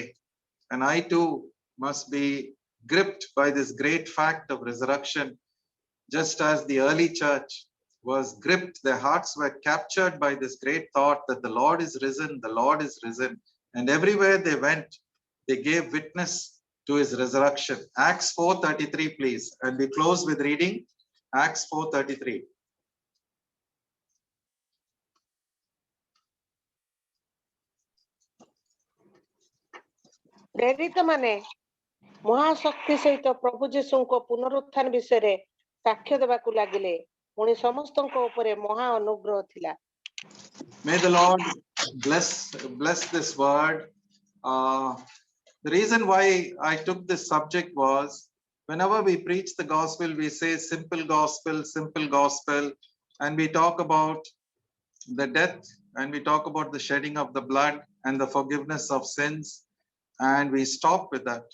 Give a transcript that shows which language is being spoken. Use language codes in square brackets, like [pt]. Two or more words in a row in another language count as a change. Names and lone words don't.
[en] And I too must be gripped by this great fact of resurrection, just as the early church was gripped. Their hearts were captured by this great thought that the Lord is risen, the Lord is risen. And everywhere they went, they gave witness to his resurrection. Acts 4:33, please. And we close with reading Acts 4:33. [or] ପ୍ରେରିତ ମାନେ ମହାଶକ୍ତି ସହିତ ପ୍ରଭୁ ଯୀଶୁଙ୍କ ପୁନରୁତ୍ଥାନ ବିଷୟରେ ସାକ୍ଷ୍ୟ ଦେବାକୁ ଲାଗିଲେ। ପୁଣି ସମସ୍ତଙ୍କ ଉପରେ ମହା ଅନୁଗ୍ରହ ଥିଲା। [en] May the Lord bless this word. The reason why I took this subject was, whenever we preach the gospel, we say simple gospel, simple gospel. and we talk about the death, and we talk about the shedding of the blood and the forgiveness of sins, and we stop with that.